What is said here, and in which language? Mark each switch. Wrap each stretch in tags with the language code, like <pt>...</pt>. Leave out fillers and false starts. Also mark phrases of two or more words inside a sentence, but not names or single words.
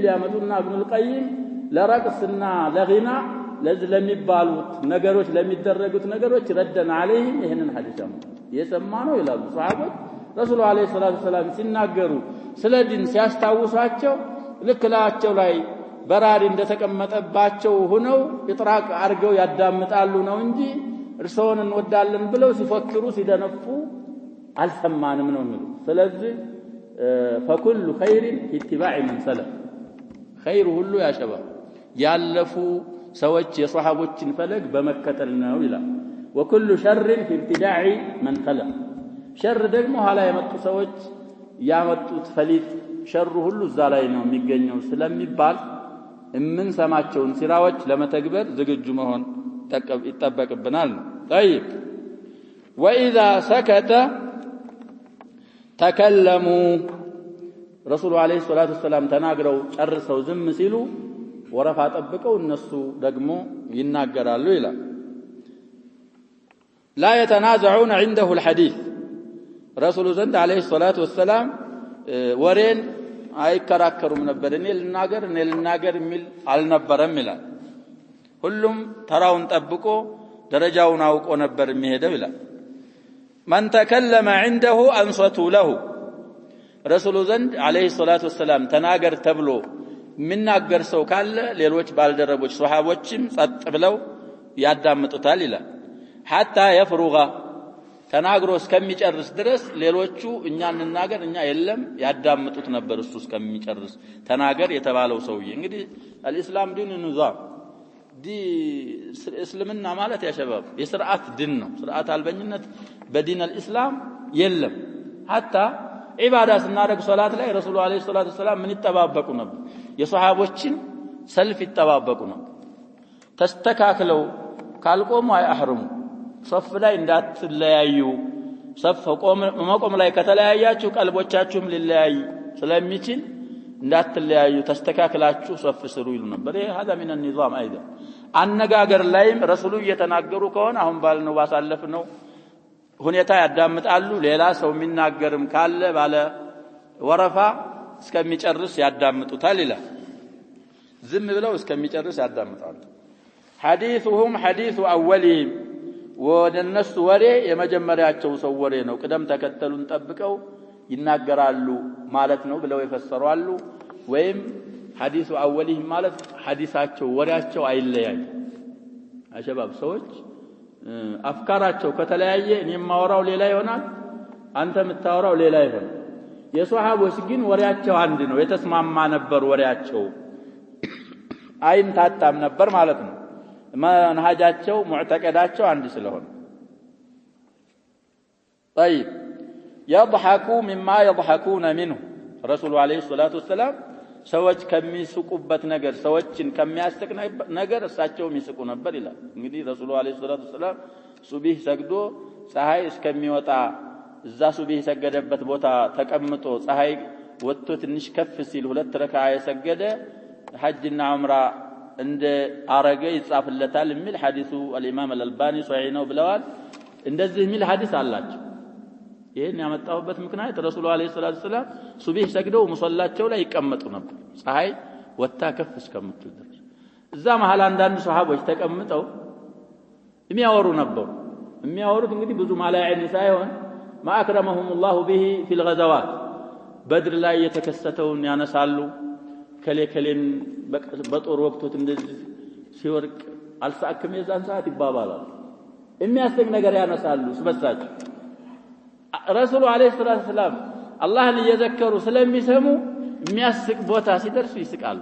<am>ያመጡና ኢብኑል ቀይም ለረቅስና ለጊና ለዚህ ለሚባሉት ነገሮች ለሚደረጉት ነገሮች</am> <ar>ردا عليهم</ar> <am>ይሄንን ሐዲስ ያመጡ የሰማ ነው ይላሉ ሰሃቦች።</am> <ar>الرسول عليه الصلاة السلام</ar> <am>ሲናገሩ ስለ ዲን ሲያስታውሷቸው ልክ ላቸው ላይ በራሪ እንደተቀመጠባቸው ሆነው ኢጥራቅ አርገው ያዳምጣሉ ነው እንጂ እርሶን እንወዳለን ብለው ሲፈክሩ ሲደነፉ አልሰማንም ነው የሚሉ። ስለዚህ</am> <ar>فكل خير في اتباع من سلف</ar> <am>خير ሁሉ ያሸባ ያለፉ ሰዎች የሷሃቦችን ፈለግ በመከተል ነው ይላል።</am> <ar>وكل شر في ابتداع من خلف</ar> <am>ሸር ደግሞ ኋላ የመጡ ሰዎች ያመጡት ፈሊጥ ሸር ሁሉ እዛ ላይ ነው የሚገኘው ስለሚባል የምንሰማቸውን ሲራዎች ለመተግበር ዝግጁ መሆን ይጠበቅብናል።</am> <ar>طيب واذا سكت تكلموا رسول عليه الصلاه والسلام</ar> <am>ተናግረው ጨርሰው ዝም ሲሉ ወረፋ ጠብቀው እነሱ ደግሞ ይናገራሉ ይላል።</am> <ar>لا يتنازعون عنده الحديث رسول</ar> <am>ዘንድ</am> <ar>عليه الصلاه والسلام</ar> <am>ወሬን አይከራከሩም ነበር። እኔ ልናገር የሚል አልነበረም ይላል። ሁሉም ተራውን ጠብቆ ደረጃውን አውቆ ነበር የሚሄደው ይላል።</am> <ar>من تكلم عنده انصتوا له رسول</ar> <am>ዘንድ</am> <ar>عليه الصلاه والسلام</ar> <am>ተናገር ተብሎ የሚናገር ሰው ካለ ሌሎች ባልደረቦች ሱሐቦችም ጸጥ ብለው ያዳምጡታል ይላል።</am> <ar>حتى يفرغ</ar> <am>ተናግሮ እስከሚጨርስ ድረስ ሌሎቹ እኛ እንናገር እኛ የለም ያዳምጡት ነበር እሱ እስከሚጨርስ ተናገር የተባለው ሰውዬ። እንግዲህ الاسلام ዲን ንዛም እስልምና ማለት ያ ሸባብ የሥርዓት ዲን ነው። ሥርዓት አልበኝነት በዲን الاسلام የለም። حتى ኢባዳ ስናደርግ ሶላት ላይ</am> <ar>الرسول عليه الصلاة السلام</ar> <am>ምን ይተባበቁ ነበር? የሷሃቦችን ሰልፍ ይተባበቁ ነበር። ተስተካክለው ካልቆሙ አይአህሩም ሶፍ ላይ እንዳትለያዩ ሶፍ መቆም ላይ ከተለያያችሁ ቀልቦቻችሁም ሊለያይ ስለሚችል እንዳትለያዩ ተስተካክላችሁ ሶፍ ስሩ ይሉ ነበር። ይሄ</am> <ar>هذا من النظام ايضا</ar> <am>አነጋገር ላይም ረሱሉ እየተናገሩ ከሆነ አሁን ባልነው ባሳለፍነው ሁኔታ ያዳምጣሉ። ሌላ ሰው የሚናገርም ካለ ባለ ወረፋ እስከሚጨርስ ያዳምጡታል ይላል። ዝም ብለው እስከሚጨርስ ያዳምጣሉ።</am> <ar>حديثهم حديث اولهم</ar> <am>ወደነሱ ወሬ የመጀመሪያቸው ሰው ወሬ ነው። ቅደም ተከተሉን ጠብቀው ይናገራሉ ማለት ነው ብለው ይፈሰራሉ። ወይም ሐዲሱ አወሊህ ማለት ሐዲሳቸው ወሬያቸው አይለያይ። አሸባብ ሰዎች አፍካራቸው ከተለያየ እኔ የማወራው ሌላ ይሆናል፣ አንተ የምታወራው ሌላ ይሆናል። የሷሃቦች ግን ወሬያቸው አንድ ነው። የተስማማ ነበር ወሬያቸው አይምታታም ነበር ማለት ነው። መንሃጃቸው ሙዕተቀዳቸው አንድ ስለሆነ</am> <ar>طيب يضحكوا مما يضحكون منه رسول عليه الصلاه والسلام</ar> <am>ሰዎች ከሚስቁበት ነገር ሰዎችን ከሚያስቅ ነገር እሳቸው የሚስቁ ነበር ይላል። እንግዲህ</am> <ar>الرسول عليه الصلاة السلام</ar> <am>ሱብሂ ሰግዶ ፀሐይ እስከሚወጣ እዛ ሱብሂ ሰገደበት ቦታ ተቀምጦ ፀሐይ ወጥቶ ትንሽ ከፍ ሲል ሁለት ረካዓ የሰገደ ሐጅና ዑምራ እንደ አረገ ይጻፍለታል የሚል ሐዲሱ</am> <ar>الامام الالباني صحيح</ar> <am>ነው ብለዋል። እንደዚህ የሚል ሐዲስ አላቸው። ይሄን ያመጣሁበት ምክንያት</am> <ar>الرسول عليه الصلاة السلام</ar> <am>ሱብሂ ሰግደው ሙሰላቸው ላይ ይቀመጡ ነበር ፀሐይ ወጣ ከፍ እስከምትል ድረስ። እዛ መሃል አንዳንድ ሱሐቦች ተቀምጠው የሚያወሩ ነበሩ። የሚያወሩት እንግዲህ ብዙ ማላዕን ሳይሆን ማአክረመሁም</am> <ar>الله به في الغزوات</ar> <am>በድር ላይ የተከሰተውን ያነሳሉ። ከሌከሌን በጦር ወቅቶት እንደዚህ ሲወርቅ አልሳክም የዛን ሰዓት ይባባላሉ። የሚያስቅ ነገር ያነሳሉ ስበሳቸው።</am> <ar>الرسول عليه الصلاة السلام</ar> <am>አላህን እየዘከሩ ስለሚሰሙ የሚያስቅ ቦታ ሲደርሱ ይስቃሉ።</am>